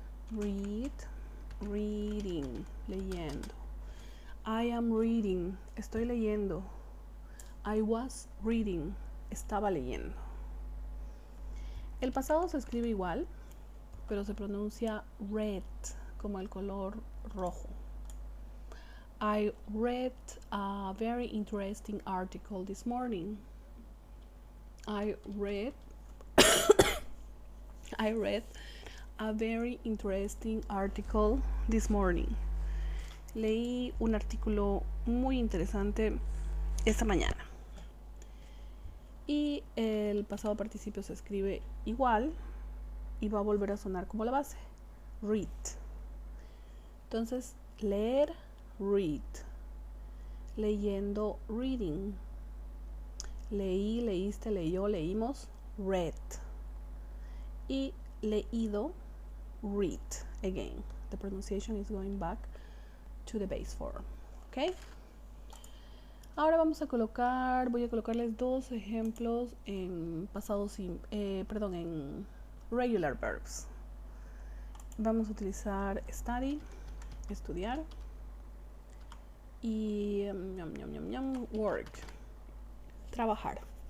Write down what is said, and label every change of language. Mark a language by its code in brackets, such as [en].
[en] Read, reading, leyendo. I am reading, [es] estoy leyendo. [en] I was reading, [es] estaba leyendo. El pasado se escribe igual, pero se pronuncia red, como el color rojo. [en] I read a very interesting article this morning. I read I read a very interesting article this morning. [es] Leí un artículo muy interesante esta mañana. Y el pasado participio se escribe igual y va a volver a sonar como la base. Read. Entonces, leer, read. Leyendo, reading. Leí, leíste, leyó, leímos, read. Y leído, [en] read again. The pronunciation is going back to the base form. ¿Ok? [es] Ahora voy a colocarles dos ejemplos en pasado en regular verbs. Vamos a utilizar study, estudiar, y work, trabajar.